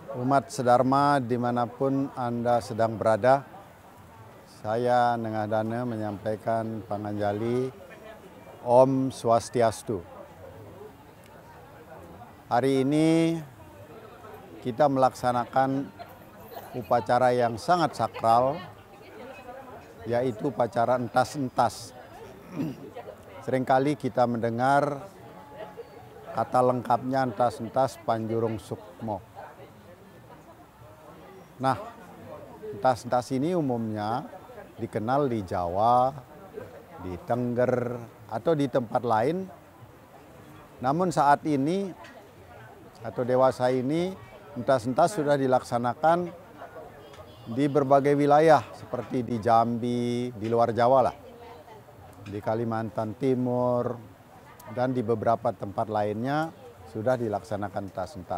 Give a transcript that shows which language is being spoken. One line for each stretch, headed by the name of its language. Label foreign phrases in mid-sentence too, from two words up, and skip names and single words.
Indonesian: Umat sedharma dimanapun Anda sedang berada, saya Nengah Dana menyampaikan
Balinese: panganjali Om Swastiastu.
Indonesian: Hari ini kita melaksanakan upacara yang sangat sakral, yaitu upacara entas-entas. Seringkali kita mendengar kata lengkapnya entas-entas Panjurung Sukmo. Nah, entas-entas ini umumnya dikenal di Jawa, di Tengger, atau di tempat lain. Namun saat ini atau dewasa ini, entas-entas sudah dilaksanakan di berbagai wilayah seperti di Jambi, di luar Jawa lah, di Kalimantan Timur, dan di beberapa tempat lainnya sudah dilaksanakan entas-entas.